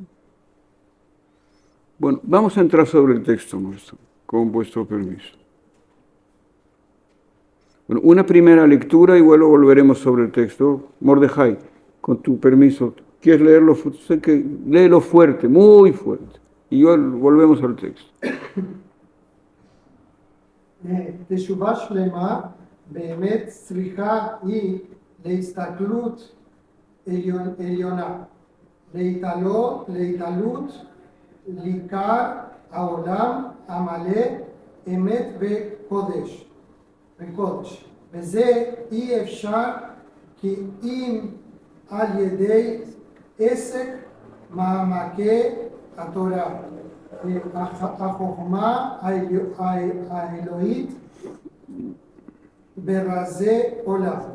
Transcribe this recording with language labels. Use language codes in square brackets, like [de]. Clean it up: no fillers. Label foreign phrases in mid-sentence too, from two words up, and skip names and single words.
[es] Bueno, vamos a entrar sobre el texto nuestro, con vuestro permiso. Bueno, una primera lectura y luego volveremos sobre el texto. Mordejai, con tu permiso, ¿quieres leerlo? Sé que léelo fuerte, muy fuerte. Y volvemos al texto. [he] תשובה שלמה באמת צריכה היא להסתכלות עליונה, להתעלות לעיקר העולם המלא אמת וקודש, וזה אי אפשר כי אם על ידי עסק מעמקי התורה, החוכמה האלוהית ברזי עולם.